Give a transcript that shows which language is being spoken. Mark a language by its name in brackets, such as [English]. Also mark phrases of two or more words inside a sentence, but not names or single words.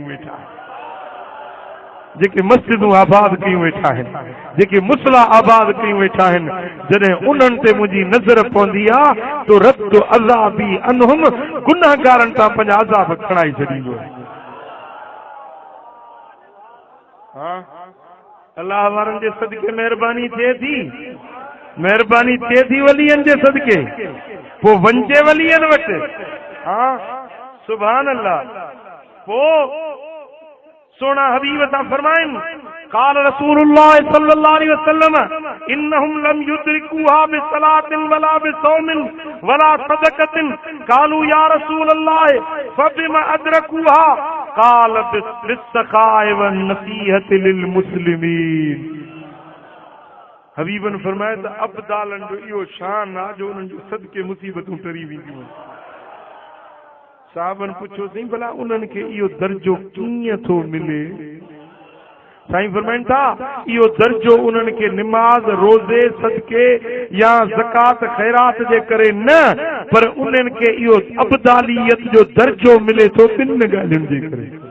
[Sindhi] वेठा जेके मस्जिदूं आबाद कयूं वेठा आहिनि जेके मुसला आबाद कयूं वेठा आहिनि जॾहिं उन्हनि ते मुंहिंजी नज़र पवंदी आहे तो [Arabic] رددت عذابي عنهم [Sindhi] गुनाहगारनि तां पंहिंजा अज़ाब खणाई छॾींदो आहे अल्लाह वारनि जे सदके महिरबानी थिए थी, महिरबानी थिए थी वलियनि जे सदके, पोइ वंजे वलियनि वटि। [Arabic] हाँ سبحان الله. [Sindhi] पोइ सोना हबीब ता फरमाइन [Arabic] قال رسول الله صلى الله عليه وسلم إنهم لم يدركوها بصلاة ولا بصوم ولا صدقة قالوا يا رسول الله فبما أدركوها قال بالسخاء والنصيحة للمسلمين. [Sindhi] हबीबन फरमाया त अब्दालन जो इहो शान आ जो उन्हनि जो सदके मुसीबतूं टरी वेंदियूं। साहबन पुछो सही भला उन्हनि खे इहो दर्जो कीअं थो मिले? साईं फरमाइनि था इहो दर्जो उन्हनि खे निमाज़ रोज़े सदके या ज़कात ख़ैरात जे करे न, पर उन्हनि खे इहो अब्दालियत जो दर्जो मिले थो ॿिनि ॻाल्हियुनि जे करे।